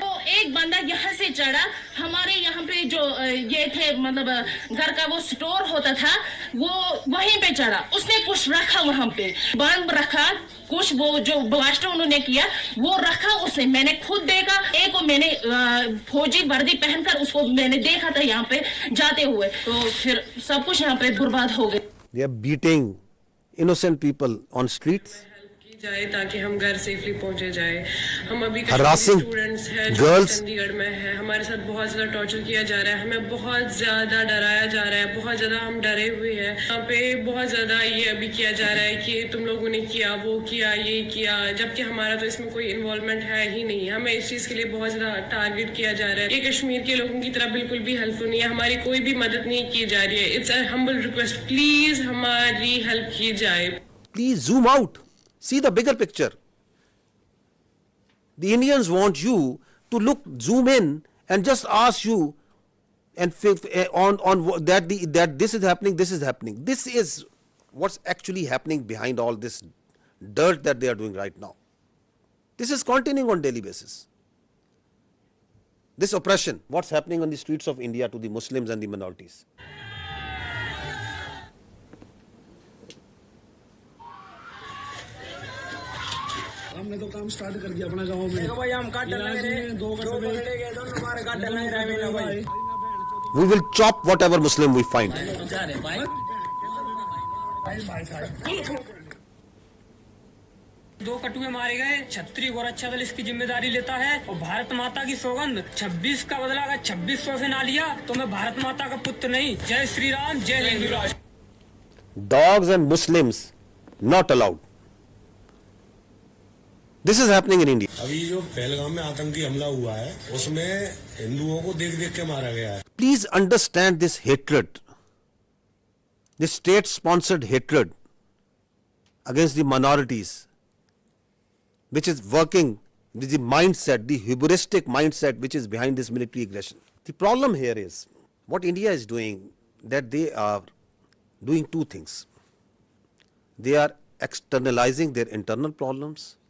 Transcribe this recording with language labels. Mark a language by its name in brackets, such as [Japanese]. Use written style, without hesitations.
[Hindi] तो एक बंदा यहाँ से चढ़ा, हमारे यहाँ पे जो ये थे, मतलब घर का वो स्टोर होता था, वो वहीं पे चढ़ा। उसने कुछ रखा वहाँ पे, बम रखा, कुछ वो जो ब्लास्ट उन्होंने किया वो रखा उसने। मैंने खुद देखा, एक को मैंने फौजी वर्दी पहनकर उसको मैंने देखा था यहाँ पे जाते हुए। तो फिर सब कुछ यहाँ पे बर्बाद हो गया। [English] They are beating innocent people on streets. [Hindi] जाए ताकि हम घर सेफली पहुंचे जाए। हम अभी स्टूडेंट्स हैं जो चंडीगढ़ में है, हमारे साथ बहुत ज्यादा टॉर्चर किया जा रहा है, हमें बहुत ज्यादा डराया जा रहा है, बहुत ज्यादा हम डरे हुए हैं। यहाँ पे बहुत ज्यादा ये अभी किया जा रहा है कि तुम लोगों ने किया, वो किया, ये किया, जबकि हमारा तो इसमें कोई इन्वॉल्वमेंट है ही नहीं। हमें इस चीज के लिए बहुत ज्यादा टारगेट किया जा रहा है। ये कश्मीर के लोगों की तरह बिल्कुल भी हेल्पफुल नहीं है, हमारी कोई भी मदद नहीं की जा रही है। [English] it's a humble request, please [Hindi] हमारी हेल्प की जाए। [English] Please zoom out. See the bigger picture. The Indians want you to zoom in and just ask you and on that this is happening, this is happening. This is what's actually happening behind all this dirt that they are doing right now. This is continuing on daily basis. This oppression, what's happening on the streets of India to the Muslims and the minorities. [Hindi] हमने तो काम start कर दिया अपना गांव में। देखो भाई हम काट लगे रे, दो पकड़े गए, दोनों हमारे काट लगे रे भाई। [English] We will chop whatever Muslim we find. [Hindi] दो कटुए मारे गए, छत्री गोरक्षा दल इसकी जिम्मेदारी लेता है और भारत माता की सौगंध 26 का बदला अगर 2600 से ना लिया तो मैं भारत माता का पुत्र नहीं। जय श्री राम, जय हिंद राष्ट्र। [English] Dogs and Muslims not allowed. This is happening in India. [Hindi] अभी जो पहलगाम में आतंकी हमला हुआ है उसमें हिंदुओं को देख-देख के मारा गया है. [English] Please understand this hatred, this state-sponsored hatred against the minorities, which is working with the mindset, the hubristic mindset which is behind this military aggression. The problem here is what India is doing, that they are doing two things. They are externalizing their internal problems